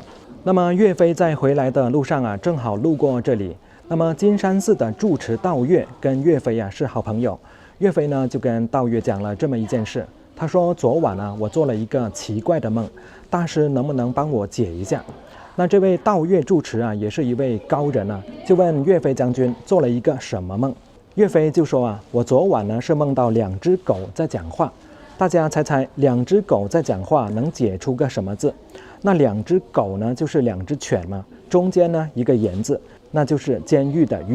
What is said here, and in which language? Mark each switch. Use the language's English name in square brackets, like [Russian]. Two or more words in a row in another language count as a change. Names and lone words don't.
[Chinese] 那麼岳飛在回來的路上正好路過這裡。那麼金山寺的住持道岳跟岳飛是好朋友。岳飛呢就跟道岳講了這麼一件事，他說昨晚我做了一個奇怪的夢，大師能不能幫我解一下？那這位道岳住持也是一位高人就問岳飛將軍做了一個什麼夢？岳飛就說我昨晚呢是夢到2隻狗在講話，大家猜猜2隻狗在講話能解出個什麼字？那2隻狗呢就是2隻犬嘛，中間呢一個言字，那就是監獄的獄。